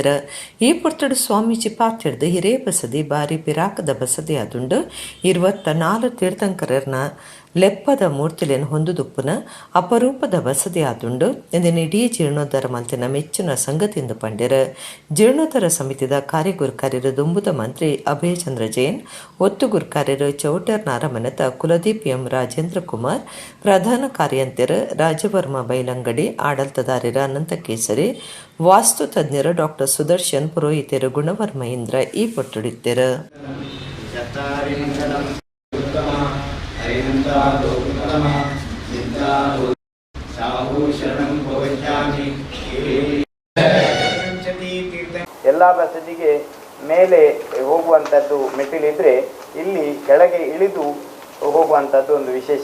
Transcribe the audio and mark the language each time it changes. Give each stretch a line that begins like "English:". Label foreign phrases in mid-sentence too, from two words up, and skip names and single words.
Tulu: ಈ ಪೊರ್ತಡು ಸ್ವಾಮೀಜಿ ಪಾತ್ರದ ಹಿರೇ ಬಸದಿ ಬಾರಿ ಪಿರಾಕದ ಬಸದಿ ಆದುಂಡು 24 ತೀರ್ಥಂಕರರ್ನ ಲೆಪ್ಪದ ಮೂರ್ತಿಲೆಯನ್ನು ಹೊಂದುದುಪ್ಪುನ ಅಪರೂಪದ ಬಸದಿ ಆದುಂಡು ಎಂದಿನ ಇಡೀ ಜೀರ್ಣೋದ್ಧಾರ ಮಲ್ತಿನ ಮೆಚ್ಚಿನ ಸಂಗತಿಯಿಂದ ಪಂಡಿರ. ಜೀರ್ಣೋದ್ಧಾರ ಸಮಿತಿದ ಕಾರ್ಯಗುರ್ಕಾರ್ಯರು ದುಂಬುದ ಮಂತ್ರಿ ಅಭಯ ಚಂದ್ರ ಜೈನ್, ಒತ್ತು ಗುರ್ಕಾರ್ಯರು ಚೌಟರ್ ನಾರಮನತ ಕುಲದೀಪ್ ಎಂ ರಾಜೇಂದ್ರ ಕುಮಾರ್, ಪ್ರಧಾನ ಕಾರ್ಯಂತ್ಯರು ರಾಜವರ್ಮ ಬೈಲಂಗಡಿ, ಆಡಳಿತದಾರರ ಅನಂತ ಕೇಸರಿ, ವಾಸ್ತು ತಜ್ಞರು ಡಾಕ್ಟರ್ ಸುದರ್ಶನ್, ಪುರೋಹಿತರು ಗುಣವರ್ಮ ಇಂದ್ರ ಈ ಪೊಟ್ಟುಡಿತ್ತೆರು.
Kannada: ಎಲ್ಲ ಬಸದಿಗೆ ಮೇಲೆ ಹೋಗುವಂಥದ್ದು ಮೆಟ್ಟಿಲಿದ್ರೆ ಇಲ್ಲಿ ಕೆಳಗೆ ಇಳಿದು ಹೋಗುವಂಥದ್ದು ಒಂದು ವಿಶೇಷ.